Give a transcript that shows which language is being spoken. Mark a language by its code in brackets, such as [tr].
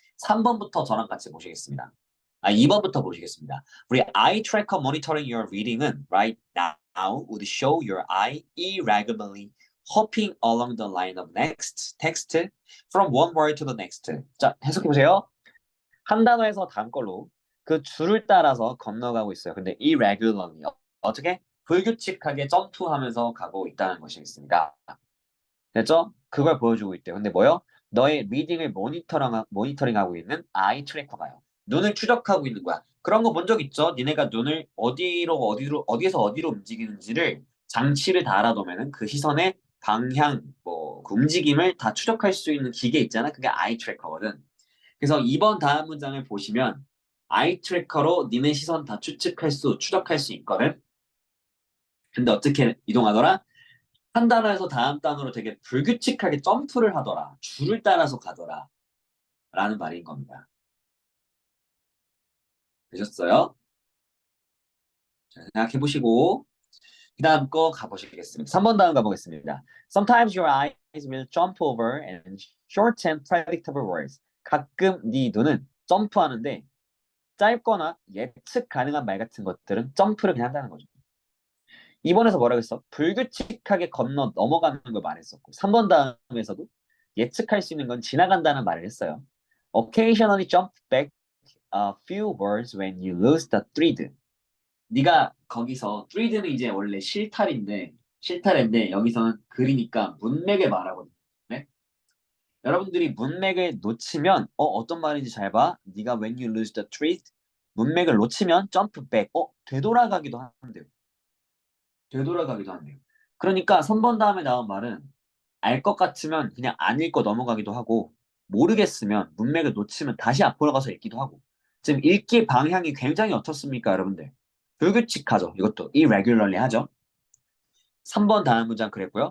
[ko] 3번부터 저랑 같이 보시겠습니다. 2번부터 보시겠습니다. [en] 우리 eye tracker monitoring your reading은 right now would show your eye irregularly hopping along the line of next text from one word to the next. [ko] 자, 해석해 보세요. 한 단어에서 다음 걸로 그 줄을 따라서 건너가고 있어요. 근데 irregularly 어떻게? 불규칙하게 점프하면서 가고 있다는 것이겠습니다. 됐죠? 그걸 보여주고 있대요. 근데 뭐요? 너의 리딩을 모니터링하고 있는 아이 트래커가요. 눈을 추적하고 있는 거야. 그런 거 본 적 있죠? 니네가 눈을 어디에서 어디로 움직이는지를 장치를 다 알아두면은 그 시선의 방향, 그 움직임을 다 추적할 수 있는 기계 있잖아. 그게 아이 트래커거든. 그래서 이번 다음 문장을 보시면 아이 트래커로 니네 시선 다 추적할 수 있거든. 근데 어떻게 이동하더라? 한 단어에서 다음 단어로 되게 불규칙하게 점프를 하더라. 줄을 따라서 가더라. 라는 말인 겁니다. 되셨어요? 자, 생각해 보시고 그 다음 거 가보시겠습니다. 3번 다음 가보겠습니다. [en] Sometimes your eyes will jump over and shorten predictable words. [ko] 가끔 네 눈은 점프하는데 짧거나 예측 가능한 말 같은 것들은 점프를 그냥 한다는 거죠. 2번에서 뭐라고 했어? 불규칙하게 넘어가는 걸 말했었고 3번 다음에서도 예측할 수 있는 건 지나간다는 말을 했어요. [en] Occasionally jump back a few words when you lose the thread. [ko] 네가 거기서 thread는 이제 원래 실타래인데 여기서는 글이니까 문맥을 말하거든요. 네? 여러분들이 문맥을 놓치면 어떤 말인지 잘 봐. 네가 [en] when you lose the thread [ko] 문맥을 놓치면 [en] jump back [ko] 되돌아가기도 한대요. 되돌아가기도 한대요. 그러니까 3번 다음에 나온 말은 알 것 같으면 그냥 안 읽고 넘어가기도 하고 모르겠으면 문맥을 놓치면 다시 앞으로 가서 읽기도 하고 지금 읽기 방향이 굉장히 어떻습니까 여러분들? 불규칙하죠. 이것도 irregularly 하죠. 3번 다음 문장 그랬고요.